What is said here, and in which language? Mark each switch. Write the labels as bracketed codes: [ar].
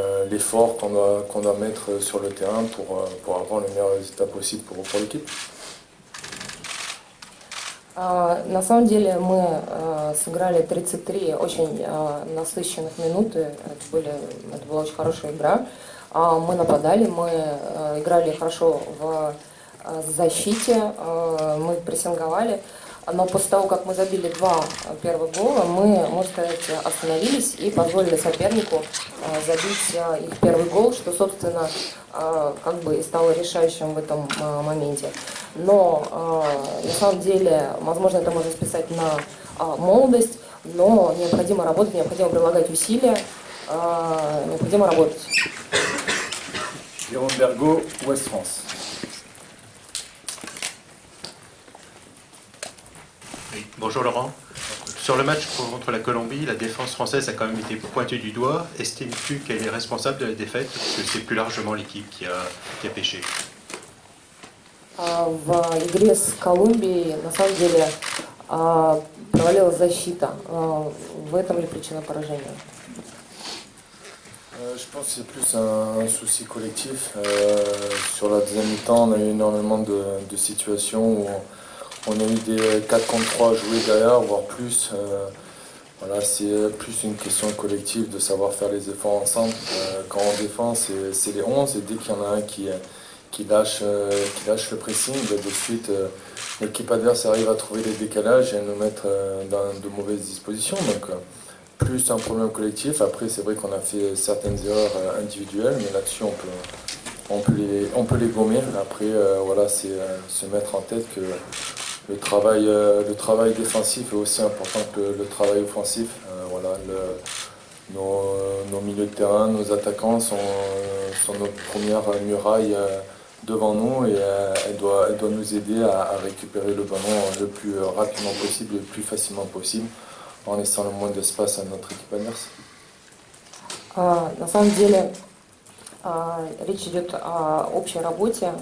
[fr] L'effort qu'on doit mettre sur le terrain pour avoir le meilleur résultat possible pour l'équipe. [ru] На самом деле мы сыграли 33 очень насыщенных минуты, это была очень хорошая игра. Мы нападали, мы играли хорошо в защите, мы прессинговали. Но после того, как мы забили два первых гола, мы, можно сказать, остановились и позволили сопернику забить их первый гол, что, собственно, как бы и стало решающим в этом моменте. Но, на самом деле, возможно, это можно списать на молодость, но необходимо работать, необходимо прилагать усилия, необходимо работать. [fr] Jérôme Bergot, Ouest France. Oui, bonjour Laurent. Sur le match contre la Colombie, la défense française a quand même été pointée du doigt. Estimes-tu qu'elle est responsable de la défaite ou que c'est plus largement l'équipe qui a péché? [ru] В игре с Колумбией, на самом деле, провалилась защита. В этом ли причина поражения? [fr] Je pense que c'est plus un souci collectif. Sur la deuxième mi-temps, on a eu énormément de situations où on a eu des 4 contre 3 joués derrière, voire plus. Voilà, c'est plus une question collective de savoir faire les efforts ensemble. Quand on défend, c'est les 11 et dès qu'il y en a un qui lâche le pressing, de suite l'équipe adverse arrive à trouver les décalages et à nous mettre dans de mauvaises dispositions. Donc plus un problème collectif. Après c'est vrai qu'on a fait certaines erreurs individuelles, mais là-dessus on peut les gommer. Après, voilà, c'est se mettre en tête que le travail défensif est aussi important que le travail offensif. Voilà, nos milieux de terrain, nos attaquants sont notre première muraille devant nous et elle doit nous aider à récupérer le ballon le plus rapidement possible, le plus facilement possible, en laissant le moins d'espace à notre équipe adverse. [ru] На самом деле речь идет о общей работе.